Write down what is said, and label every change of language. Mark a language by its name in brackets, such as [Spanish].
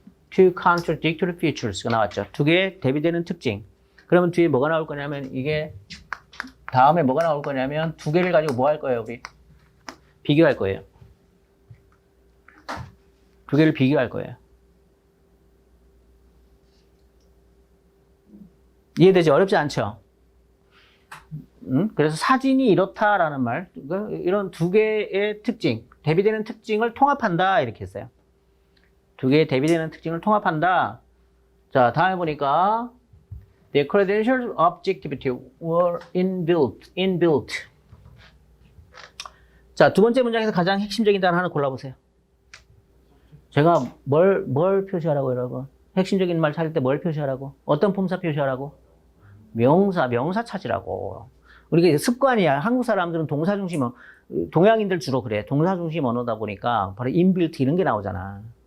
[English] Two contradictory features가 [Korean] 나왔죠. 두 개의 대비되는 특징. 그러면 뒤에 뭐가 나올 거냐면 이게 다음에 뭐가 나올 거냐면 두 개를 가지고 뭐 할 거예요, 우리? 비교할 거예요. 두 개를 비교할 거예요. 이해되지? 어렵지 않죠? 그래서 사진이 이렇다라는 말, 이런 두 개의 특징, 대비되는 특징을 통합한다 이렇게 했어요. 두 개의 대비되는 특징을 통합한다. 자, 다음에 보니까 [English] The credentials of objectivity were inbuilt. [Korean] 자, 두 번째 문장에서 가장 핵심적인 단어 하나 골라보세요. 제가 뭘 표시하라고 여러분? 핵심적인 말 찾을 때 뭘 표시하라고? 어떤 품사 표시하라고? 명사 찾으라고. 우리가 습관이야. 한국 사람들은 동사 중심, 동양인들 주로 그래. 동사 중심 언어다 보니까 바로 inbuilt 이런 게 나오잖아.